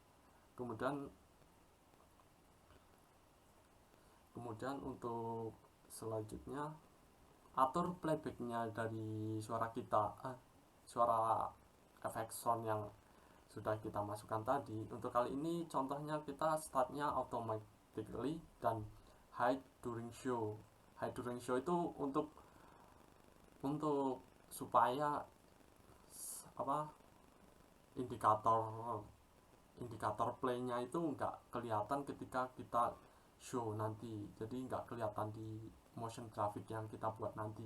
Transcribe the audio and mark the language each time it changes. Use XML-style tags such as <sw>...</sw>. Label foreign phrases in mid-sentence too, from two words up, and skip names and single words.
<id>Kemudian untuk selanjutnya atur playbacknya dari suara kita, suara efek sound yang sudah kita masukkan tadi. Untuk kali ini contohnya kita startnya automatically dan</id> <en>hide during show. Hide during show</en> <id>itu untuk supaya indikator playnya itu nggak kelihatan ketika kita show nanti, jadi nggak kelihatan di</id> <en>motion graphic</en> <id>yang kita buat nanti.</id>